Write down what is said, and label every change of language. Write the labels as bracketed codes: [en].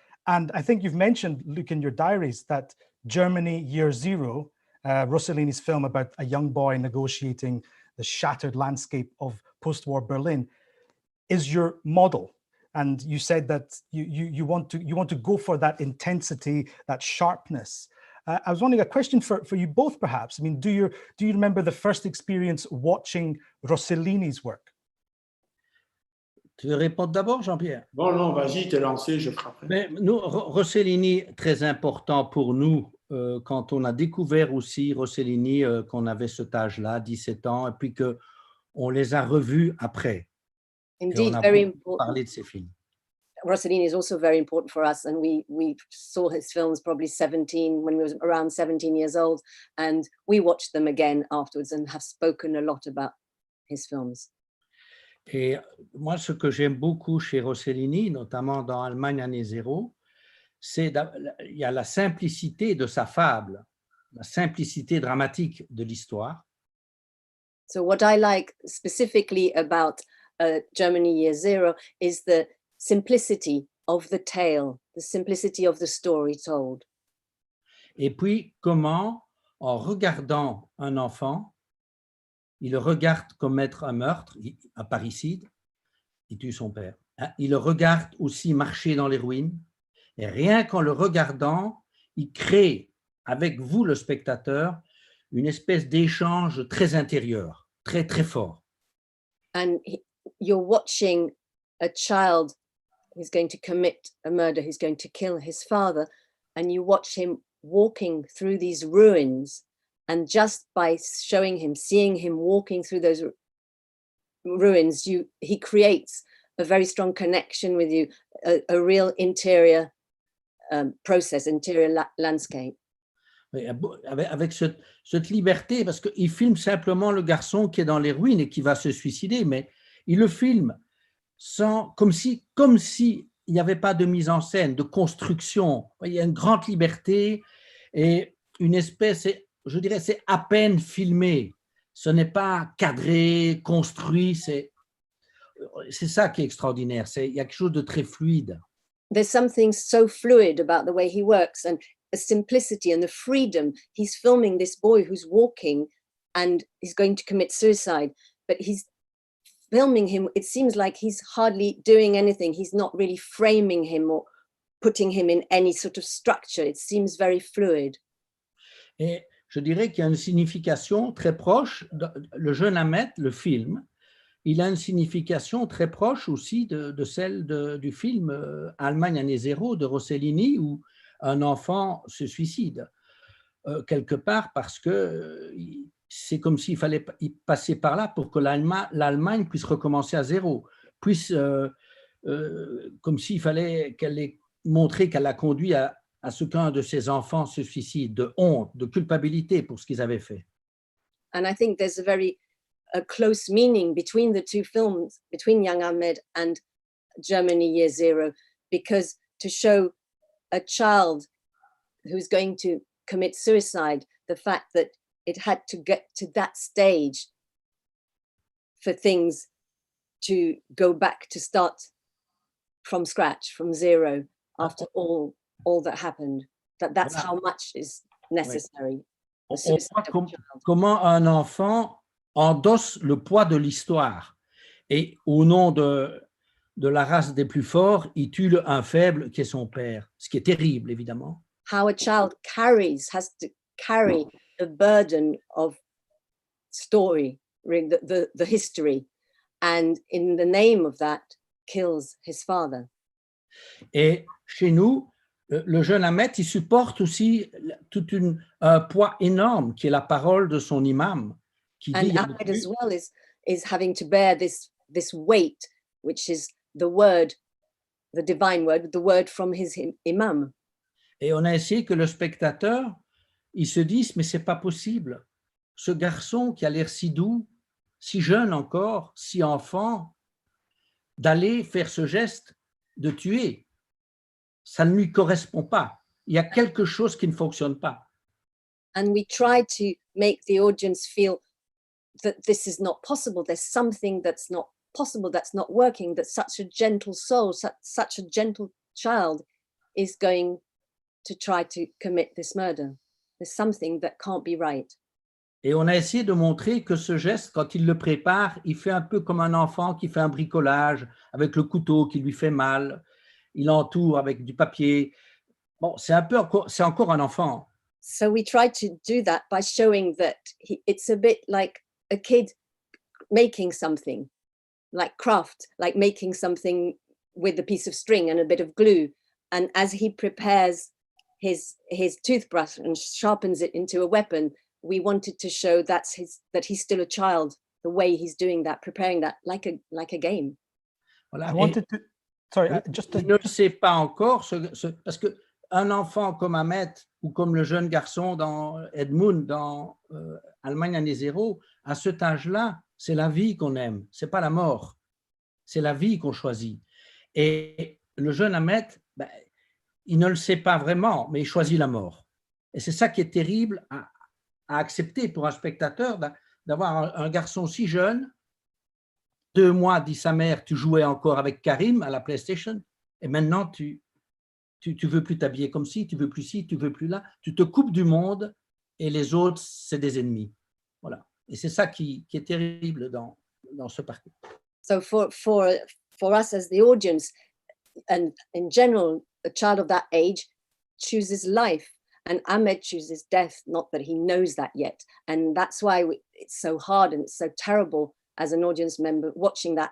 [en] And I think you've mentioned, Luc, in your diaries that Germany Year Zero, Rossellini's film about a young boy negotiating the shattered landscape of post-war Berlin, is your model. And you said that you want to go for that intensity, that sharpness. I was wondering, a question for you both, perhaps. I mean, do you remember the first experience watching Rossellini's work? [fr] Tu veux répondre d'abord, Jean-Pierre? Bon, non, vas-y, t'es lancé, je ferai après. Mais nous, Rossellini, très important pour nous, quand on a découvert aussi Rossellini, qu'on avait cet âge-là, 17 ans, et puis qu'on les a revus après. [en] Indeed, [fr] et on a [en] very [fr] beaucoup [en] important. [fr] parlé de ses films. [en] Rossellini is also very important for us, and we saw his films probably 17 when we were around 17 years old, and we watched them again afterwards and have spoken a lot about his films. [fr] Et moi, ce que j'aime beaucoup chez Rossellini, notamment dans Allemagne année zéro, c'est il y a la simplicité de sa fable, la simplicité dramatique de l'histoire. [en] So what I like specifically about Germany Year Zero is the simplicity of the tale, the simplicity of the story told. [fr] Et puis, comment, en regardant un enfant, il le regarde commettre un meurtre, un parricide, il tue son père. Il le regarde aussi marcher dans les ruines, et rien qu'en le regardant, il crée avec vous, le spectateur, une espèce d'échange très intérieur, très, très fort. [en] And you're watching a child who's going to commit a murder, who's going to kill his father, and you watch him walking through these ruins, and just by showing him, seeing him walking through those ruins, he creates a very strong connection with you, a real interior process, interior landscape. [fr] Avec cette liberté, parce qu'il filme simplement le garçon qui est dans les ruines et qui va se suicider, mais il le filme comme si il n'y avait pas de mise en scène, de construction. Il y a une grande liberté et une espèce, je dirais, c'est à peine filmé. Ce n'est pas cadré, construit, c'est ça qui est extraordinaire. Il y a quelque chose de très fluide. [en] There's something so fluid about the way he works and a simplicity and the freedom. He's filming this boy who's walking and he's going to commit suicide, but he's filming him, it seems like he's hardly doing anything. He's not really framing him or putting him in any sort of structure. It seems very fluid. [fr] Et je dirais qu'il y a une signification très proche. Le jeune Ahmed, le film, il a une signification très proche aussi de celle du film Allemagne année zéro de Rossellini, où un enfant se suicide quelque part parce que c'est comme s'il fallait y passer par là pour que l'Allemagne puisse recommencer à zéro, comme s'il fallait qu'elle ait montré qu'elle a conduit à ce qu'un de ses enfants se suicide, de honte, de culpabilité pour ce qu'ils avaient fait. [en] And I think there's a close meaning between the two films, between Young Ahmed and Germany Year Zero, because to show a child who's going to commit suicide, the fact that it had to get to that stage for things to go back to start from scratch, from zero, after all that happened, that's how much is necessary. [fr] On voit comment un enfant endosse le poids de l'histoire et au nom de la race des plus forts, il tue un faible qui est son père, ce qui est terrible évidemment. [en] How a child has to carry the burden of story, the history, and in the name of that, kills his father. [fr] Et chez nous, le jeune Ahmed, il supporte aussi un poids énorme qui est la parole de son imam. Qui [en] and [fr] dit, [en] Ahmed as well is having to bear this weight, which is the word, the divine word, the word from his imam. [fr] Et on a essayé que le spectateur, il se dise, mais c'est pas possible. Ce garçon qui a l'air si doux, si jeune encore, si enfant, d'aller faire ce geste de tuer, ça ne lui correspond pas. Il y a quelque chose qui ne fonctionne pas. [en] And we try to make the audience feel that this is not possible. There's something that's not possible, that's not working, that such a gentle soul, such a gentle child is going to try to commit this murder. There's something that can't be right. [fr] Et on a essayé de montrer que ce geste, quand il le prépare, il fait un peu comme un enfant qui fait un bricolage avec le couteau qui lui fait mal. Il entoure avec du papier. Bon, c'est encore un enfant. [en] So we try to do that by showing that it's a bit like a kid making something, like craft, like making something with a piece of string and a bit of glue. And as he prepares his toothbrush and sharpens it into a weapon, we wanted to show that he's still a child, the way he's doing that, preparing that like a game. [fr] Voilà. [en] I wanted to, sorry, [fr] je ne sais pas encore, parce qu'un enfant comme Ahmed ou comme le jeune garçon dans Edmund, dans Allemagne année zéro, à cet âge-là, c'est la vie qu'on aime, c'est pas la mort, c'est la vie qu'on choisit. Et le jeune Ahmed, ben, il ne le sait pas vraiment, mais il choisit la mort. Et c'est ça qui est terrible à accepter pour un spectateur, d'avoir un garçon si jeune. 2 mois, dit sa mère, tu jouais encore avec Karim à la PlayStation, et maintenant tu veux plus t'habiller comme ci, tu veux plus ci, tu veux plus là, tu te coupes du monde et les autres, c'est des ennemis. Voilà. Et c'est ça qui est terrible dans ce parcours. [en] So for us as the audience, and in general, a child of that age chooses life, and Ahmed chooses death, not that he knows that yet. And that's why it's so hard and it's so terrible as an audience member watching that.